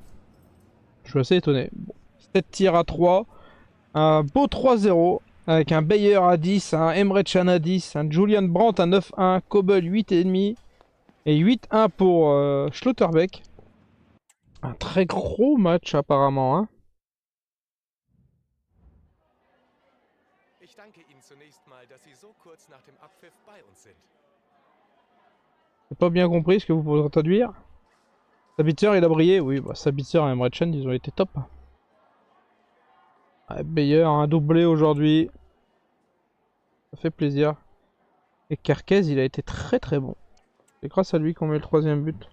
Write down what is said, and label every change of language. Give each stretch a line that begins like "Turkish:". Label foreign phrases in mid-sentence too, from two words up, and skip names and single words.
French: Je suis assez étonné. Bon, 7 tirs à 3. Un beau 3-0. Avec un Bayer à 10, un Emre Can à 10, un Julian Brandt à 9-1, Kobel 8,5 et 8-1 pour Schlotterbeck. Un très gros match apparemment. Hein.
German: Ich danke Ihnen zunächst mal, dass Sie so kurz nach dem Abpfiff bei uns sind.
French: J'ai pas bien compris ce que vous pouvez traduire. Sabitzer il a brillé. Oui, bah, Sabitzer et Emre Can ils ont été top. Ouais, Bayer un doublé aujourd'hui. Ça fait plaisir. Et Kerkez il a été très très bon. C'est grâce à lui qu'on met le 3ème but.